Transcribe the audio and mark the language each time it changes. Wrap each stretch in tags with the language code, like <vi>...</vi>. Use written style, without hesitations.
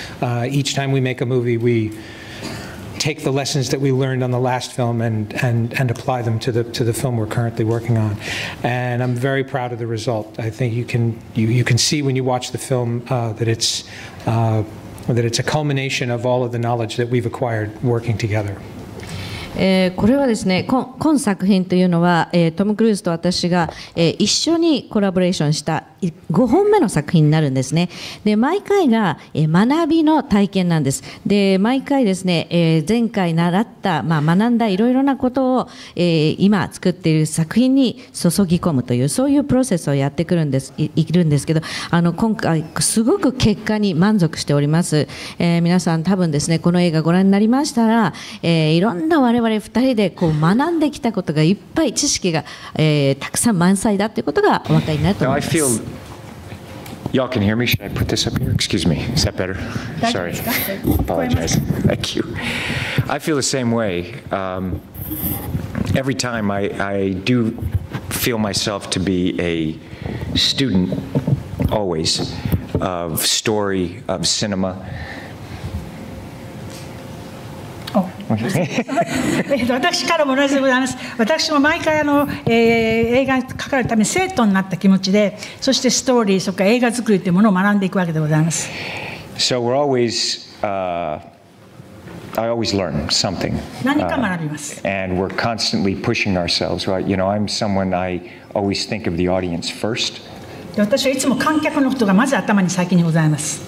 <en>Each time we make a movie, we take the lessons that we learned on the last film and apply them to the film we're currently working on. And I'm very proud of the result. I think you can see when you watch the film that it's a culmination of all of the knowledge that we've acquired working together.</en> <ja>これはですね、今作品というのは、トム・クルーズと私が、一緒にコラボレーションした5本目の作品になるんですね。で毎回が、学びの体験なんです。で毎回ですね、前回習った、学んだいろいろなことを、今作っている作品に注ぎ込むというそういうプロセスをやっているんですけど、今回すごく結果に満足しております。皆さん多分ですねこの映画ご覧になりましたら、いろんな我々2人でこう学んできたことがいっぱい知識が、たくさん満載だということがお分かりになると思います。</ja> <en>Y'all can hear me? Should I put this up here? Excuse me. Is that better? Sorry. Apologize. Thank you. I feel the same way. Every time I do feel myself to be a student, always, of story, of cinema.</en> <ja>私からも同じでございます。私も毎回映画にかかるために生徒になった気持ちで、そしてストーリー、それから映画作りというものを学んでいくわけでございます。</ja> <en>So we're always, I always learn something.</en> <ja>何か学びます。</ja> <en>And we're constantly pushing ourselves. Right? You know, I'm someone I always think of the audience first.</en> <ja>私はいつも観客のことがまず頭に先にございます。</ja>